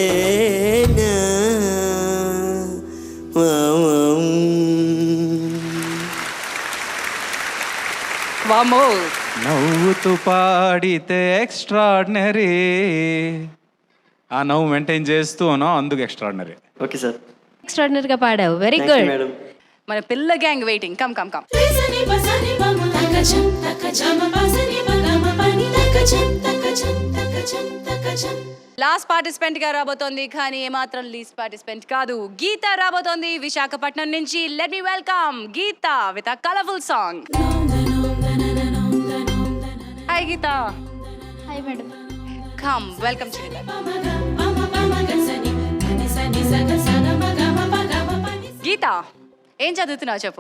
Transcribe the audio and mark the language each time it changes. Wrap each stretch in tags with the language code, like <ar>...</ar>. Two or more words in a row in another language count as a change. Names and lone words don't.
<te>వామో. నవ్వుతూ పాడితే ఎక్స్ట్రాడినరీ. ఆ నవ్వు మెయింటైన్ చేస్తూ ఉన్నావు, అందుకు ఎక్స్ట్రాడినరీ.</te> <en>okay sir.</en> <te>ఎక్స్ట్రాడినరీగా పాడావు.</te> <en>very good</en> <te>మేడం. మన పిల్ల</te> <en>gang waiting. come come come. Rezani basani bama takacham takacham basani bagama pani takacham takacham takacham takacham. last participant</en> <te>గా రాబోతోంది, కానీ ఏమాత్రం</te> <en>least participant</en> <te>కాదు. గీత రాబోతోంది విశాఖపట్నం నుంచి.</te> <en>let me welcome Geeta with a colourful song.</en> <te>హాయ్ గీత.</te> <en>hi madam. come, welcome</en> <te>శ్రీధర్. గీత, ఏం చదువుతున్నావు చెప్పు.</te>